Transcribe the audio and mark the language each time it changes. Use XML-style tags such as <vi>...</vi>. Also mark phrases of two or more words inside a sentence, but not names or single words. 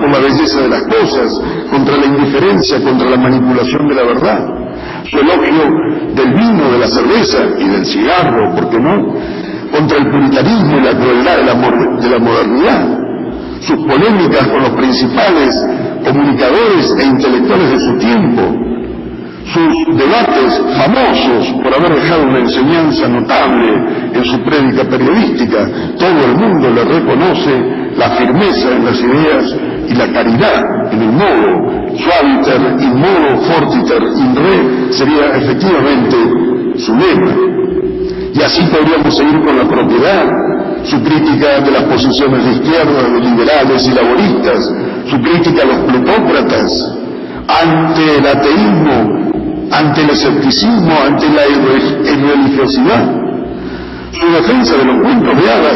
<es>por la belleza de las cosas, contra la indiferencia, contra la manipulación de la verdad, su elogio del vino, de la cerveza y del cigarro, ¿por qué no?, contra el puritanismo y la crueldad de la modernidad, sus polémicas con los principales comunicadores e intelectuales de su tiempo, sus debates famosos por haber dejado una enseñanza notable en su prédica periodística. Todo el mundo le reconoce la firmeza en las ideas y la caridad en el modo.</es> <la>Suaviter in modo fortiter in re</la> <es>sería efectivamente su lema. Y así podríamos seguir con la propiedad, su crítica de las posiciones de izquierda, de liberales y laboristas, su crítica a los plutócratas, ante el ateísmo, ante el escepticismo, ante la irreligiosidad, su defensa de los cuentos de hadas,</es>